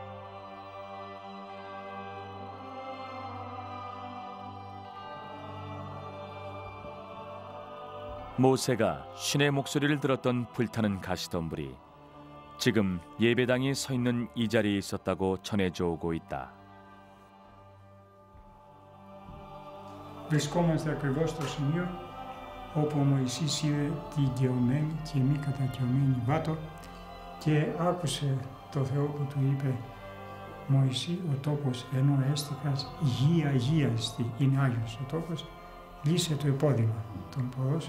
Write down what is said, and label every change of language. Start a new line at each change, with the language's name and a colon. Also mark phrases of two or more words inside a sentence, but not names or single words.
Korean: 모세가 신의 목소리를 들었던 불타는 가시덤불이 지금 예배당이 서 있는 이 자리에 있었다고 전해져 오고 있다.
Greek: Βρισκόμαστε ακριβώς στο σημείο όπου ο Μωυσής είδε τη γεωμένη και μη κατακαιωμένη βάτο και άκουσε το Θεό που του είπε «Μωυσή, ο τόπος ενώ έστικας γη αγίαστη, είναι Άγιος ο τόπος, λύσε το υπόδειγμα των ποδός».